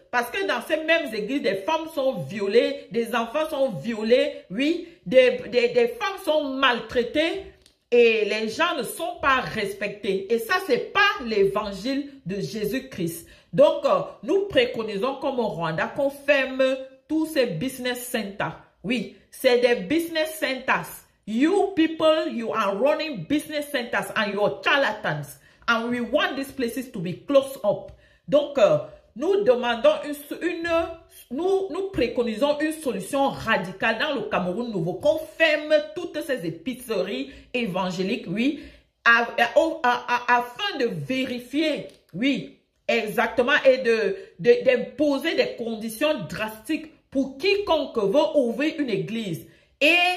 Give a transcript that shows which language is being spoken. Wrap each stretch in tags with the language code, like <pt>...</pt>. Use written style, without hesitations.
<fr>Parce que dans ces mêmes églises, des femmes sont violées, des enfants sont violés, oui, des femmes sont maltraitées et les gens ne sont pas respectés. Et ça, c'est pas l'évangile de Jésus-Christ. Donc, nous préconisons comme au Rwanda qu'on ferme tous ces business centers. Oui, c'est des business centers.</fr> <en>You people, you are running business centers and you are charlatans. And we want these places to be closed up.</en> <fr>Donc, nous demandons nous préconisons une solution radicale dans le Cameroun nouveau, qu'on ferme toutes ces épiceries évangéliques, oui, afin de vérifier, oui, exactement, et d'imposer des conditions drastiques pour quiconque veut ouvrir une église et</fr>